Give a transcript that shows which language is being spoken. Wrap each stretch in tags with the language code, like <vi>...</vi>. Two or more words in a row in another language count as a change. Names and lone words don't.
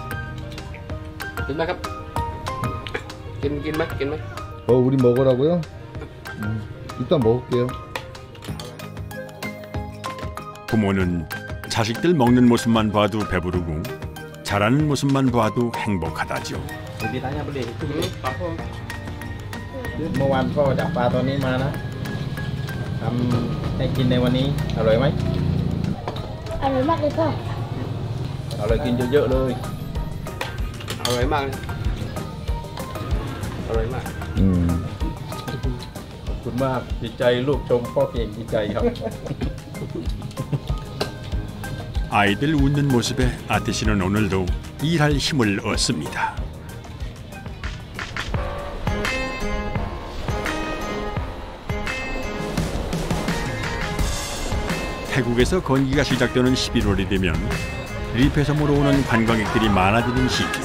<ko>우리 먹으라고요? 일단 먹을게요. 부모는 자식들 먹는 모습만 봐도 배부르고 자라는 모습만 봐도 행복하다죠.</ko> <th>เมื่อวานพ่อจับปลาตัวนี้มานะทำให้กินในวันนี้อร่อยไหม อร่อยมากเลยพ่อ อร่อยกินเยอะๆเลย อร่อยมากเลยอร่อยมาก ขอบคุณมากดีใจลูกชมพ่อเก่งดีใจครับ</th> <ko>아이들 웃는 모습에 아티 씨는 오늘도 일할 힘을 얻습니다. 태국에서 건기가 시작되는 11월이 되면 리페섬으로 오는 관광객들이 많아지는 시기.</ko>